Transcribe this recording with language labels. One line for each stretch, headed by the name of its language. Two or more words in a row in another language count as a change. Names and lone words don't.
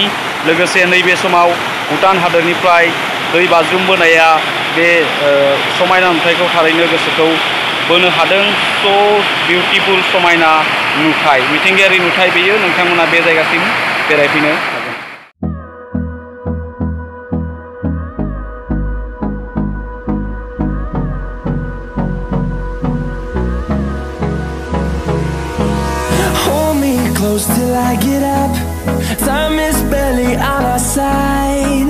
Bodo: लोगोसे नैबे समाव भुटान हादोरनिफ्राय दै बाज्रुमबोनाया बे समायना नुथायखौ थारैनो गोसोखौ बोनो हादों।
English: so beautiful
Bodo: समायना नुथाय, मिथिंगायारि नुथाय बेयो। नोंथांमोना बे जायगासिम बेरायफैनो हागोन।
English: Close till I get up. Time is barely on our side.